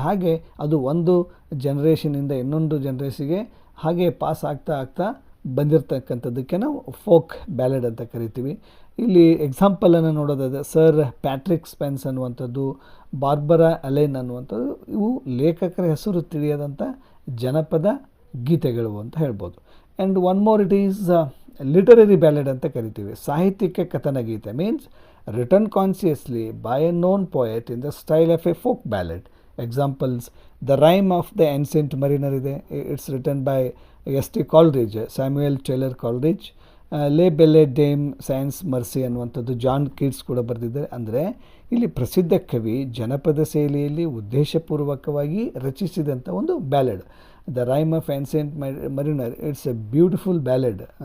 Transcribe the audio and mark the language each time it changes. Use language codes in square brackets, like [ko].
[kn] ಹಾಗೆ ಅದು ಒಂದು ಜನ್ರೇಷನಿಂದ ಇನ್ನೊಂದು ಜನ್ರೇಷನ್ಗೆ ಹಾಗೆ ಪಾಸ್ ಆಗ್ತಾ ಬಂದಿರತಕ್ಕಂಥದ್ದಕ್ಕೆ ನಾವು ಫೋಕ್ ಬ್ಯಾಲೆಡ್ ಅಂತ ಕರಿತೀವಿ. ಇಲ್ಲಿ ಎಕ್ಸಾಂಪಲನ್ನು ನೋಡೋದಾದರೆ, ಸರ್ ಪ್ಯಾಟ್ರಿಕ್ ಸ್ಪೆನ್ಸ್ ಅನ್ನುವಂಥದ್ದು, ಬಾರ್ಬರಾ ಅಲೆನ್ ಅನ್ನುವಂಥದ್ದು, ಇವು ಲೇಖಕರ ಹೆಸರು ತಿಳಿಯದಂಥ ಜನಪದ ಗೀತೆಗಳು ಅಂತ ಹೇಳ್ಬೋದು. [en] And one more, it is literary ballad ಅಂತ ಕರಿತೀವಿ. [kn] ಸಾಹಿತ್ಯಿಕ ಕಥನಗೀತೆ [en] Means written consciously by a known poet in the style of a folk ballad. Examples, The Rime of the Ancient Mariner ಇದೆ, it's written by S.T. Coleridge, Samuel Taylor Coleridge. [kn] Le Belle Dame Sans Mercy ಅನ್ನುವಂಥದ್ದು John Keats ಕೂಡ ಬರೆದಿದ್ದಾರೆ. ಅಂದರೆ ಇಲ್ಲಿ ಪ್ರಸಿದ್ಧ ಕವಿ ಜನಪದ ಶೈಲಿಯಲ್ಲಿ ಉದ್ದೇಶಪೂರ್ವಕವಾಗಿ ರಚಿಸಿದಂಥ ಒಂದು ballad. [en] The Rime of Ancient Mariner, it's a beautiful ballad.